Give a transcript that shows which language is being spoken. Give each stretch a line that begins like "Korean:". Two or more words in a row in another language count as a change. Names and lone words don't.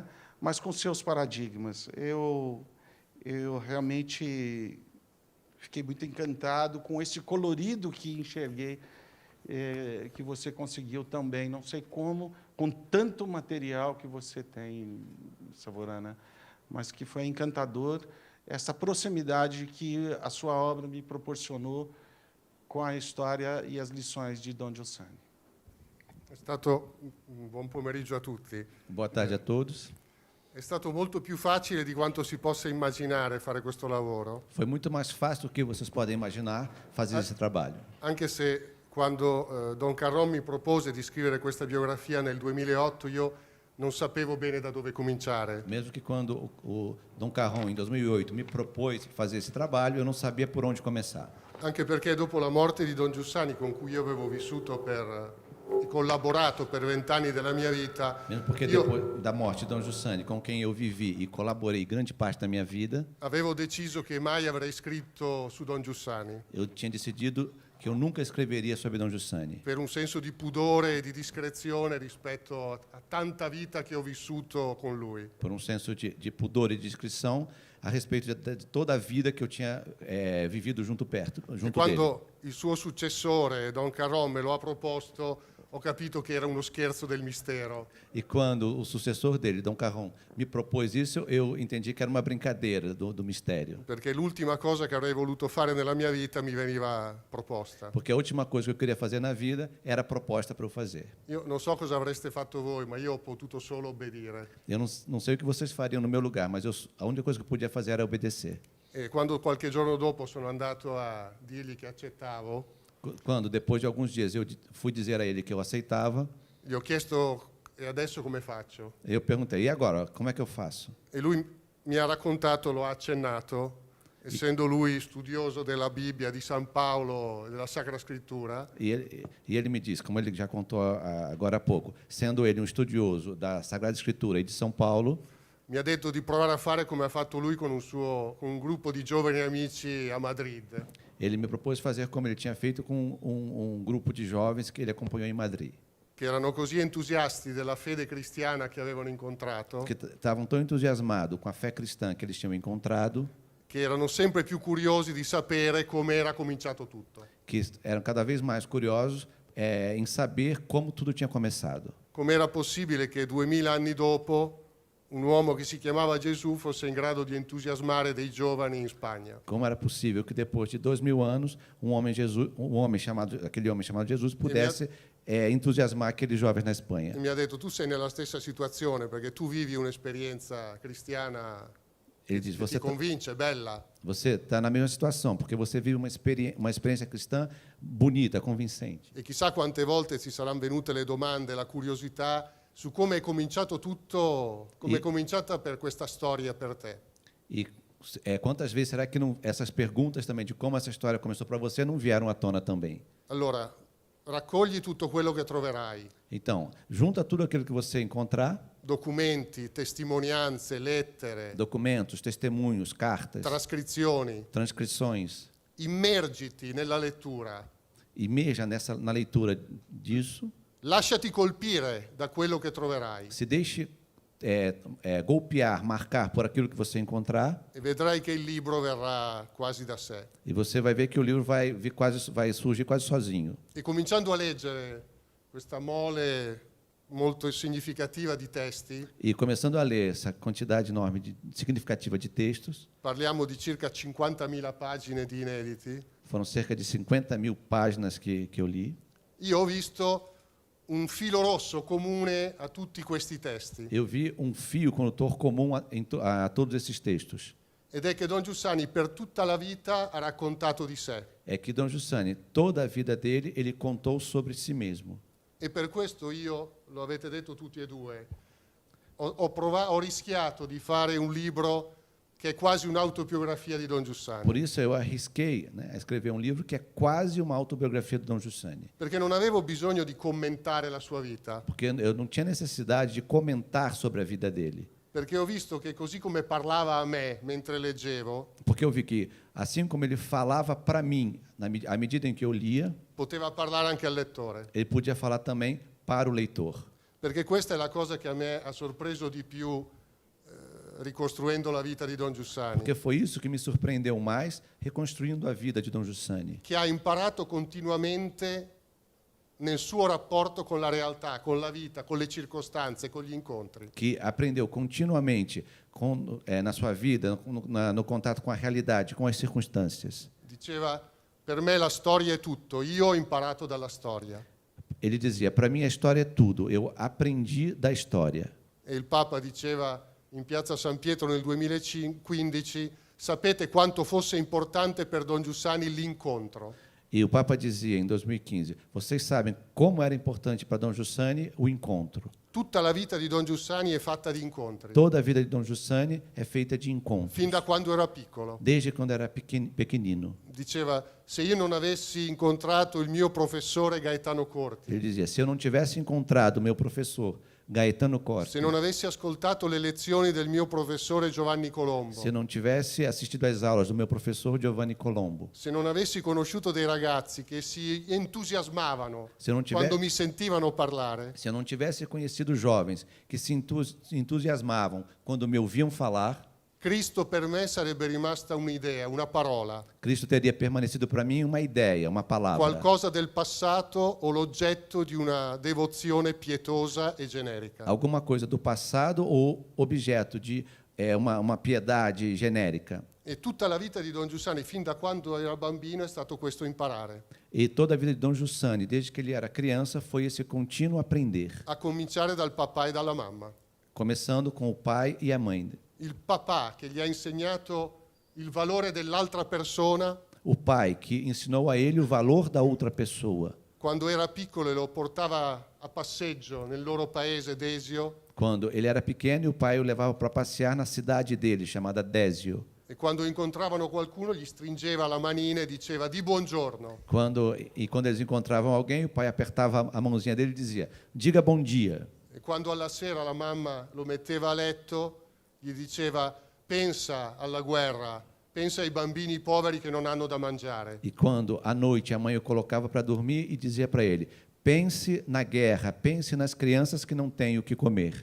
Portuguese: Mas com seus paradigmas. Eu realmente fiquei muito encantado com esse colorido que enxerguei, que você conseguiu também, não sei como, com tanto material que você tem, Savorana, mas que foi encantador, essa proximidade que a sua obra me proporcionou com a história e as lições de Dom Giussani.
Italian: È stato un buon pomeriggio a tutti.
Portuguese: Boa tarde a todos.
Italian: È stato molto più facile di quanto si possa immaginare fare questo lavoro,
Portuguese: Foi muito mais fácil do que vocês podem imaginar fazer esse trabalho.
Italian: anche se quando Don Carron mi propose di scrivere questa biografia nel 2008 io non sapevo bene da dove cominciare.
Portuguese: Mesmo que quando o Dom Carron, em 2008, me propôs fazer esse trabalho, eu não sabia por onde começar.
Italian: Anche perché dopo la morte di Don Giussani, con cui io avevo vissuto e collaborato per 20 anni della mia vita,
Portuguese: Mesmo porque
Italian: io
Portuguese: depois da morte de Dom Giussani, com quem eu vivi e colaborei grande parte da minha vida,
Italian: avevo deciso che mai avrei scritto su Don Giussani,
Portuguese: eu tinha decidido que eu nunca escreveria sobre Dom Giussani,
Italian: per un senso di pudore e di discrezione rispetto a tanta vita che ho vissuto con lui.
Portuguese: por um senso de pudor e discrição a respeito de toda a vida que eu tinha vivido junto
Italian: E
Portuguese: dele.
Italian: quando il suo successore, Don Carron, me lo ha proposto, ho capito che era uno scherzo del mistero.
Portuguese: E quando o sucessor dele, Dom Carron, me propôs isso, eu entendi que era uma brincadeira do mistério.
Italian: Perché l'ultima cosa che avrei voluto fare nella mia vita mi veniva proposta.
Portuguese: Porque a última coisa que eu queria fazer na vida era proposta para eu fazer.
Italian: Io non so cosa avreste fatto voi, ma io ho potuto solo obbedire.
Portuguese: Eu não sei o que vocês fariam no meu lugar, mas a única coisa que eu podia fazer era obedecer.
Italian: E quando qualche giorno dopo sono andato a dirgli che accettavo,
Portuguese: Quando, depois de alguns dias, eu fui dizer a ele que eu aceitava,
Italian: gli ho chiesto: e adesso come faccio?
Portuguese: eu perguntei, e agora, como é que eu faço?
Italian: E lui mi ha raccontato, lo ha accennato, essendo lui studioso della Bibbia, di San Paolo e della Sacra Scrittura,
Portuguese: E ele me disse, como ele já contou agora há pouco, sendo ele um estudioso da Sagrada Escritura e de São Paulo,
Italian: mi ha detto di provare a fare come ha fatto lui con un gruppo di giovani amici a Madrid.
Portuguese: ele me propôs fazer como ele tinha feito com um grupo de jovens que ele acompanhou em Madrid,
Italian: Che erano così entusiasti della fede cristiana che avevano incontrato,
Portuguese: que estavam tão entusiasmados com a fé cristã que eles tinham encontrado,
Italian: che erano sempre più curiosi di sapere come era cominciato tutto.
Portuguese: que eram cada vez mais curiosos em saber como tudo tinha começado.
Italian: Come era possibile che 2000 anni dopo un uomo che si chiamava Gesù fosse in grado di entusiasmare dei giovani in Spagna.
Portuguese: Como era possível que depois de 2000 anos aquele homem chamado Jesus pudesse entusiasmar aqueles jovens na Espanha?
Italian: E mi ha detto: tu sei nella stessa situazione perché tu vivi un'esperienza cristiana
Portuguese: Ele diz,
Italian: che ti convince, bella.
Portuguese: você está na mesma situação, porque você vive uma experiência cristã bonita, convincente.
Italian: E chissà quante volte ti saranno venute le domande, la curiosità su come è cominciato tutto, come è cominciata per questa storia per te.
Portuguese: E quantas vezes será que essas perguntas também de como essa história começou para você não vieram à tona também?
Italian: Allora, raccogli tutto quello che troverai,
Portuguese: Então, junta tudo aquilo que você encontrar,
Italian: documenti, testimonianze, lettere,
Portuguese: documentos, testemunhos, cartas,
Italian: trascrizioni,
Portuguese: transcrições,
Italian: immergiti nella lettura,
Portuguese: imerja na leitura disso,
Italian: lasciati colpire da quello che troverai
Portuguese: se deixe golpear, marcar por aquilo que você encontrar,
Italian: e vedrai che il libro verrà quasi da sé.
Portuguese: e você vai ver que o livro vai surgir quase sozinho.
Italian: E cominciando a leggere questa mole molto significativa di testi,
Portuguese: E começando a ler essa quantidade enorme, significativa de textos,
Italian: parliamo di circa 50.000 pagine di inediti,
Portuguese: foram cerca de 50.000 páginas que eu li,
Italian: io ho visto un filo rosso comune a tutti questi testi,
Portuguese: eu vi um fio condutor comum a todos esses textos.
Italian: ed è che Don Giussani per tutta la vita ha raccontato di sé.
Portuguese: É que Dom Giussani, toda a vida dele, ele contou sobre si mesmo.
Italian: E per questo io, lo avete detto tutti e due, ho rischiato di fare un libro che è quasi un'autobiografia di Don Giussani,
Portuguese: Por isso eu arrisquei, a escrever um livro que é quase uma autobiografia de Dom Giussani,
Italian: perché non avevo bisogno di commentare la sua vita,
Portuguese: porque eu não tinha necessidade de comentar sobre a vida dele,
Italian: perché ho visto che così come parlava a me mentre leggevo,
Portuguese: porque eu vi que, assim como ele falava para mim, à medida em que eu lia,
Italian: poteva parlare anche al lettore,
Portuguese: ele podia falar também para o leitor.
Italian: perché questa è la cosa che a me ha sorpreso di più ricostruendo la vita di Don Giussani,
Portuguese: Porque foi isso que me surpreendeu mais, reconstruindo a vida de Dom Giussani,
Italian: che ha imparato continuamente nel suo rapporto con la realtà, con la vita, con le circostanze, con gli incontri.
Portuguese: que aprendeu continuamente na sua vida, no contato com a realidade, com as circunstâncias.
Italian: Diceva, per me la storia è tutto, io ho imparato dalla storia.
Portuguese: Ele dizia, para mim a história é tudo, eu aprendi da história.
Italian: E il Papa diceva in piazza San Pietro nel 2015, sapete quanto fosse importante per Don Giussani l'incontro.
Portuguese: E o Papa dizia em 2015, vocês sabem como era importante para Dom Giussani o encontro.
Italian: Tutta la vita di Don Giussani è fatta di incontri,
Portuguese: Toda a vida de Dom Giussani é feita de encontros,
Italian: fin da quando era piccolo.
Portuguese: desde quando era pequenino.
Italian: Diceva, se io non avessi incontrato il mio professore Gaetano Corti,
Portuguese: Ele dizia, se eu não tivesse encontrado o meu professor Gaetano Corti,
Italian: se non avessi ascoltato le lezioni del mio professore Giovanni Colombo,
Portuguese: se eu não tivesse assistido às aulas do meu professor Giovanni Colombo,
Italian: se non avessi conosciuto dei ragazzi che si entusiasmavano
Portuguese: se eu não
Italian: quando mi sentivano parlare,
Portuguese: Se eu não tivesse conhecido jovens que se entusiasmavam quando me ouviam falar,
Italian: Cristo per me sarebbe rimasta un'idea, una parola,
Portuguese: Cristo teria permanecido para mim uma ideia, uma palavra,
Italian: qualcosa del passato o l'oggetto di una devozione pietosa e generica.
Portuguese: alguma coisa do passado ou objeto de uma piedade genérica.
Italian: E tutta la vita di Don Giussani, fin da quando era bambino, è stato questo imparare,
Portuguese: E toda a vida de Dom Giussani, desde que ele era criança, foi esse contínuo aprender,
Italian: a cominciare dal papà e dalla mamma.
Portuguese: começando com o pai e a mãe.
Italian: Il papà che gli ha insegnato il valore dell'altra persona
Portuguese: O pai que ensinou a ele o valor da outra pessoa.
Italian: quando era piccolo e lo portava a passeggio nel loro paese Desio,
Portuguese: Quando ele era pequeno e o pai o levava para passear na cidade dele, chamada Désio.
Italian: e quando incontravano qualcuno gli stringeva la manina e diceva di buongiorno.
Portuguese: Quando eles encontravam alguém, o pai apertava a mãozinha dele e dizia, diga bom dia.
Italian: E quando alla sera la mamma lo metteva a letto, gli diceva pensa alla guerra, pensa ai bambini poveri che non hanno da mangiare.
Portuguese: E quando à noite a mãe o colocava para dormir e dizia para ele, pense na guerra, pense nas crianças que não têm o que comer.